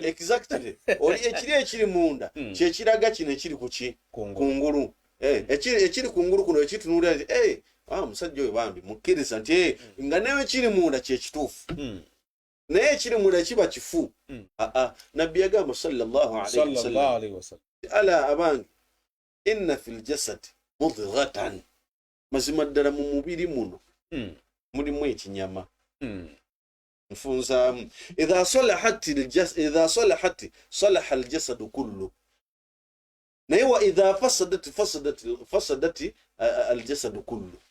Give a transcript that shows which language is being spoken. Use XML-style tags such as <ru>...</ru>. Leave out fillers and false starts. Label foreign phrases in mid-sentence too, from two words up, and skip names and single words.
<lg>exactly oli ekiri munda kyekiraga kino ekiri kuki kungulu ekiri kungulu kuno ekitunuulira nti musajja oyo bambi mukkiriza nti nga newe kiri munda kyekituufu naye ekiri munda kiba kifu nabbi yagamba</lg> <ar>صلى الله عليه وسلم</ar> <lg>ala abange</lg> <ar>إن في الجسد مضغة</ar> <lg>mazima ddala mu mubiri muno mulimu ekinyama nfunza</lg> <ar>إذا صلحت صلح الجسد كله</ar> <lg>naye</lg> <ar>وإذا فسدت الجسد كله</ar>